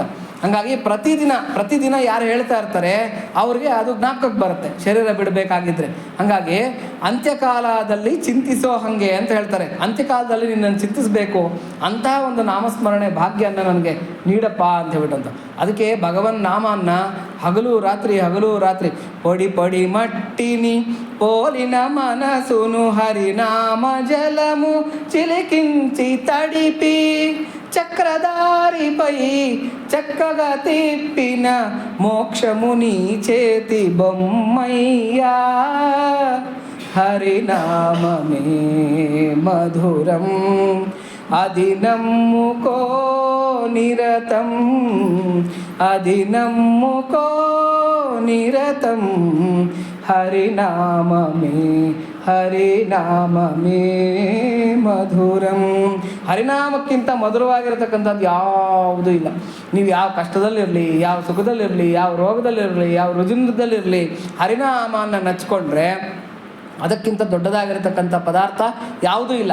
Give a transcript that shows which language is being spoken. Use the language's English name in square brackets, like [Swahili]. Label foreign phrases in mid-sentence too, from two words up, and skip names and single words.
[Kannada] ಹಾಗಾಗಿ ಪ್ರತಿದಿನ ಯಾರು ಹೇಳ್ತಾ ಇರ್ತಾರೆ ಅವ್ರಿಗೆ ಅದು ಜ್ಞಾಪಕಕ್ಕೆ ಬರುತ್ತೆ, ಶರೀರ ಬಿಡಬೇಕಾಗಿದ್ರೆ. ಹಾಗಾಗಿ ಅಂತ್ಯಕಾಲದಲ್ಲಿ ಚಿಂತಿಸೋ ಹಾಗೆ ಅಂತ ಹೇಳ್ತಾರೆ. ಅಂತ್ಯಕಾಲದಲ್ಲಿ ನಿನ್ನನ್ನು ಚಿಂತಿಸಬೇಕು ಅಂತಹ ಒಂದು ನಾಮಸ್ಮರಣೆ ಭಾಗ್ಯನ ನನಗೆ ನೀಡಪ್ಪ ಅಂತ ಹೇಳ್ಬಿಟ್ಟಂತ. ಅದಕ್ಕೆ ಭಗವನ್ ನಾಮನ್ನ ಹಗಲು ರಾತ್ರಿ [Telugu] పొడి పొడి మట్టిని పోలిన మనసును హరినామ జలము చిలికించి తడిపి చక్రధారిపై చక్కగా తిప్పిన మోక్షముని చేతి బొమ్మయ్యా. హరినామమే మధురం అది నమ్ముకో నిరతం, అది నమ్ముకో నిరతం. హరినామమే మధురం. [Kannada] ಹರಿನಾಮಕ್ಕಿಂತ ಮಧುರವಾಗಿರತಕ್ಕಂಥದ್ದು ಯಾವುದೂ ಇಲ್ಲ. ನೀವು ಯಾವ ಕಷ್ಟದಲ್ಲಿರಲಿ, ಯಾವ ಸುಖದಲ್ಲಿರಲಿ, ಯಾವ ರೋಗದಲ್ಲಿರಲಿ, ಯಾವ ರುಜಿನದಲ್ಲಿರಲಿ, ಹರಿನಾಮವನ್ನು ನಚ್ಕೊಂಡ್ರೆ ಅದಕ್ಕಿಂತ ದೊಡ್ಡದಾಗಿರತಕ್ಕಂಥ ಪದಾರ್ಥ ಯಾವುದೂ ಇಲ್ಲ.